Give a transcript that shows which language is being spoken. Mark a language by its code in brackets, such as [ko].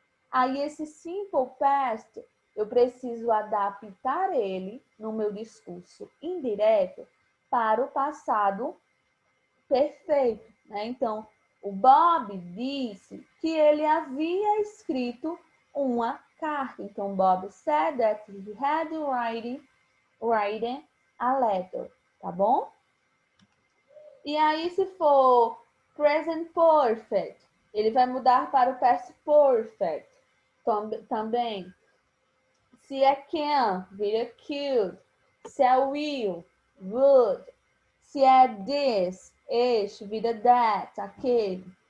[pt] Aí esse simple past, eu preciso adaptar ele no meu discurso indireto para o passado perfeito, né? Então, o Bob disse que ele havia escrito uma carta. [en] Então, Bob said that he had written a letter, tá bom? [pt] E aí, se for present perfect, ele vai mudar para o past perfect também. Se é can, vira could. Se é will, would. Se é this, este, vira that, aquele.